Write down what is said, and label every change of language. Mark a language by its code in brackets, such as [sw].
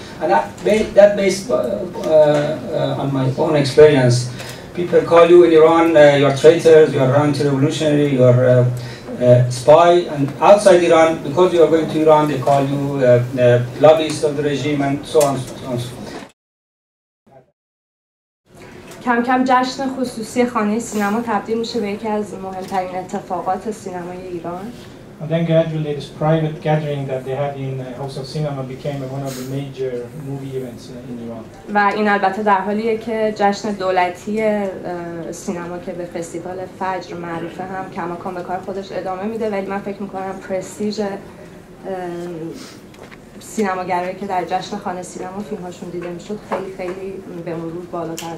[en] And that based on my own experience. People call you in Iran, you're traitors, you're anti-revolutionary, you're spy, and outside Iran, because you are going to Iran, they call you lobbyist of the regime, and so on. [fa] کم کم جشن خصوصی خانه سینما تبدیل میشه به یکی از مهمترین اتفاقات سینمای ایران. [en] And then gradually this private gathering that they had in House of Cinema became one of the major movie events in Iran. [fa] و این البته در حالیه که جشن دولتی سینما که به فستیوال فجر معروفه هم کماکان به کار خودش ادامه میده، ولی من فکر میکنم پرستیژ سینماگرایی که در جشن خانه سینما فیلم‌هاشون دیده میشد خیلی به مرور بالاتر.